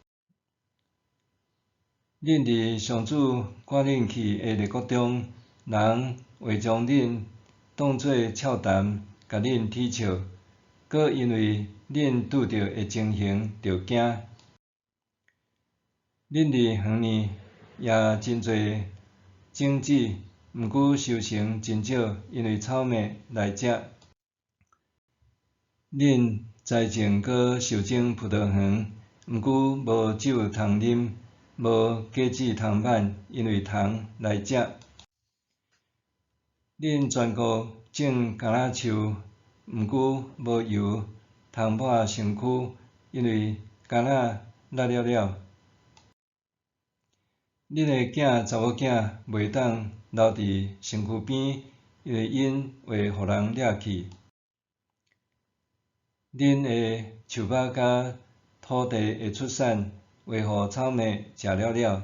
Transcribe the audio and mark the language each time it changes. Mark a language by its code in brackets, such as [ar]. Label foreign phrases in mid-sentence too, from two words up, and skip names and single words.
[nan] 恁伫上主赶恁去的列国中，人会将恁当作俏谈，甲恁取笑，搁因为恁拄着的情形着惊。恁伫远呢也真侪种子，毋过收成真少，因为草蜢来食。恁栽种搁受种葡萄园，毋过无酒通啉，无果子通挽，因为虫来食。恁全国种橄榄树，毋过无油通抹身躯，因为橄榄辣了了。恁的查某囝袂当留伫身躯边，因为因会互人掠去。恁的树木甲土地会出产，会互草蜢食了了。